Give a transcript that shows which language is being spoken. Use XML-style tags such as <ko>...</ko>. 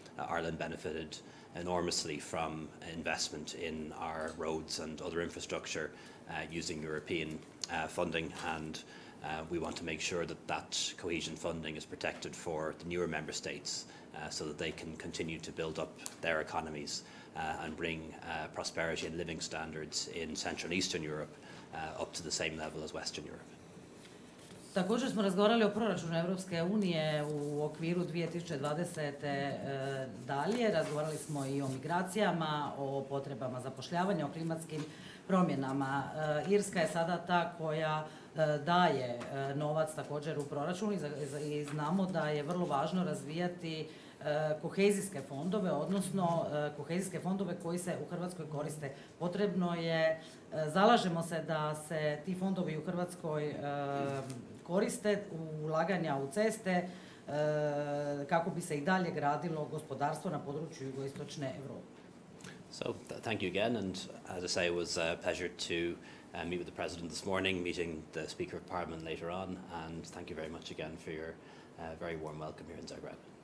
<en>Ireland benefited enormously from investment in our roads and other infrastructure using European funding, and we want to make sure that that cohesion funding is protected for the newer member states so that they can continue to build up their economies and bring prosperity and living standards in Central and Eastern Europe up to the same level as Western Europe.</en> <hr>Također smo razgovarali o proračunu Europske unije u okviru 2020. Dalje. Razgovarali smo i o migracijama, o potrebama zapošljavanja, o klimatskim promjenama. Irska je sada ta koja daje novac također u proračunu i znamo da je vrlo važno razvijati kohezijske fondove, odnosno kohezijske fondove koji se u Hrvatskoj koriste. Potrebno je, zalažemo se da se ti fondovi u Hrvatskoj koriste u ulaganja u ceste kako bi se i dalje gradilo gospodarstvo na području jugoistočne Europe.</hr> <en>So, thank you again, and as I say, it was a pleasure to meet with the President this morning, meeting the Speaker of Parliament later on, and thank you very much again for your very warm welcome here in Zagreb.</en>